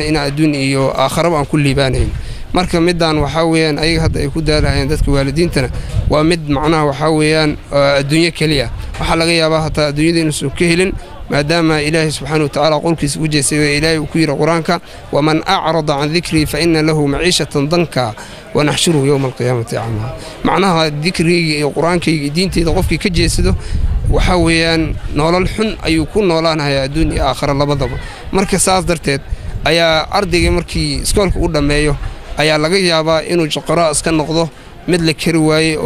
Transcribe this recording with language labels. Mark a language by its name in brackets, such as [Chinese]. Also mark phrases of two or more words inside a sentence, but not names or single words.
[Somali] in adduun iyo aakhiraba aan ku liibaanayn marka midaan waxa weeyaan ayaga hadda ay ku daalayeen dadka waalidiintana waa mid macnaha waxa weeyaan adduunyo kaliya waxa laga yaabaa hataa adduunyada inuu ka helin maadaama ilaahay [Arabic] سبحانه وتعالى [Somali] qolkiisa u jeesay ilaahay ku yiri quraanka [Arabic] ومن أعرض عن ذكري فإن له معيشة ضنكا ونحشره يوم القيامة أعمى [Somali] macnaha dhikriga iyo quraanka diinteeda qofkii ka jeesado waxa weeyaan nolol xun ayuu ku noolaanayaa adduun iyo aakhira labadaba marka saas darteed ayaa ardayga markii iskoolka u dhameeyo ayaa laga yaabaa inuu shaqara iska noqdo mid la kari waaye oo